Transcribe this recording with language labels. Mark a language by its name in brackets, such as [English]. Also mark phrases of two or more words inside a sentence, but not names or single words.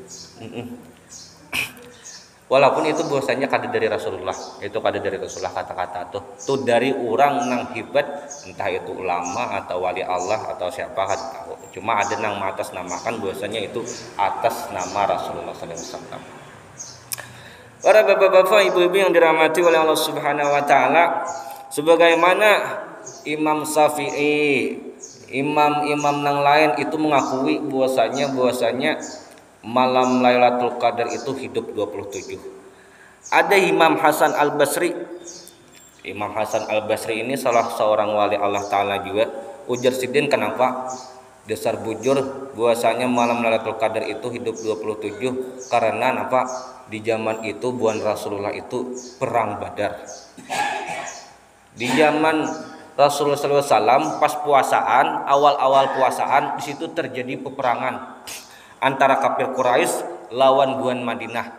[Indonesian] Walaupun itu bahwasanya kada dari Rasulullah, itu kada dari Rasulullah kata-kata tuh dari orang nang hebat, entah itu ulama atau wali Allah atau siapa kada tahu. Cuma ada nang atas namakan bahwasanya itu atas nama Rasulullah [Arabic] sallallahu alaihi wasallam. [Indonesian] Para bapak-bapak, ibu-ibu yang dirahmati oleh Allah [Arabic] Subhanahu wa taala, [Indonesian] sebagaimana Imam Syafi'i, imam-imam nang lain itu mengakui bahwasanya malam Lailatul Qadar itu hidup 27. Ada Imam Hasan Al-Basri. Imam Hasan Al-Basri ini salah seorang wali Allah Ta'ala juga. [Banjar] Ujar sidin [Indonesian] kenapa? Dasar bujur bahwasanya malam Lailatul Qadar itu hidup 27 karena apa? Di zaman itu buan Rasulullah itu perang Badar. Di zaman Rasulullah SAW pas puasaan, awal-awal puasaan di situ terjadi peperangan antara kafir Quraisy lawan buan Madinah.